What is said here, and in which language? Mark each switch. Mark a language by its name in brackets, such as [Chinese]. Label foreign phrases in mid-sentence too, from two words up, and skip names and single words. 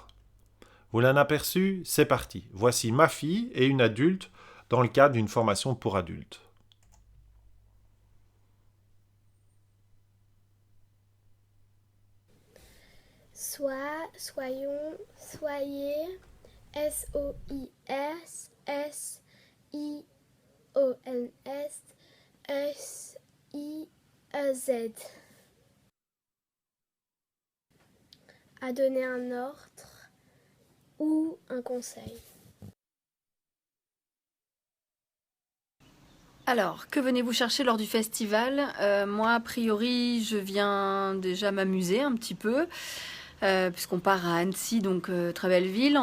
[French] Vous l'avez aperçu? C'est parti. Voici ma fille et une adulte dans le cadre d'une formation pour adultes. Soyons, soyez, S-O-I-S, S-I-O-N-S, S-I-E-Z. À donner un ordre ou un conseil. Alors, que venez-vous chercher lors du festival? Moi, a priori, je viens déjà m'amuser un petit peu, puisqu'on part à Annecy, donc très belle ville.